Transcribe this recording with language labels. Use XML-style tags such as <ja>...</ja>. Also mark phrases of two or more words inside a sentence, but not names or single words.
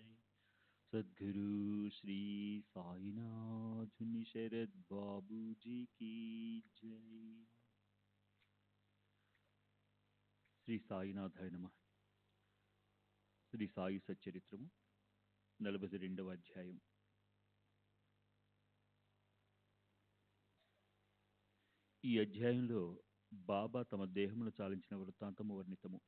<hi>सद्गुरु श्री साईनाथ शरद बाबू जी की जय।</hi> <sa>శ్రీ సాయినాథాయ నమః.</sa> <te>శ్రీ సాయి సచ్చరిత్రము 42వ అధ్యాయం. ఈ అధ్యాయంలో బాబా తమ దేహమును చాలించిన వృత్తాంతము వర్ణితము.</te>